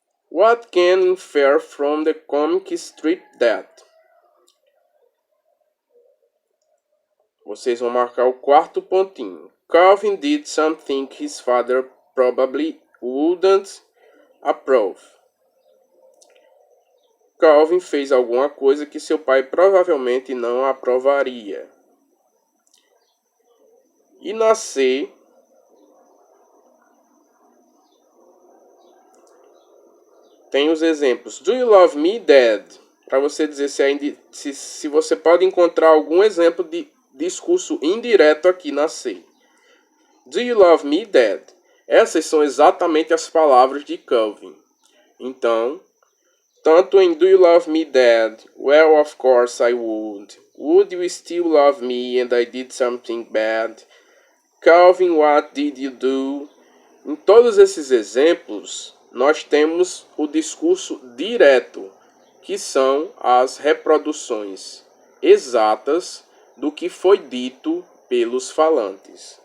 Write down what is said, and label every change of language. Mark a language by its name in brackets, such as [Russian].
[English] What can infer from the comic strip that? [Portuguese] Vocês vão marcar o quarto pontinho. [English] Calvin did something his father probably wouldn't approve. [Portuguese] Calvin fez alguma coisa que seu pai provavelmente não aprovaria. E na C, tem os exemplos. [English] Do you love me, Dad? [Portuguese] Para você dizer se você pode encontrar algum exemplo de discurso indireto aqui na C. [English] Do you love me, Dad? [Portuguese] Essas são exatamente as palavras de Calvin. Então, tanto em [English] Do you love me, Dad? Well, of course I would. Would you still love me and I did something bad? Calvin, what did you do? [Portuguese] Em todos esses exemplos, nós temos o discurso direto, que são as reproduções exatas do que foi dito pelos falantes.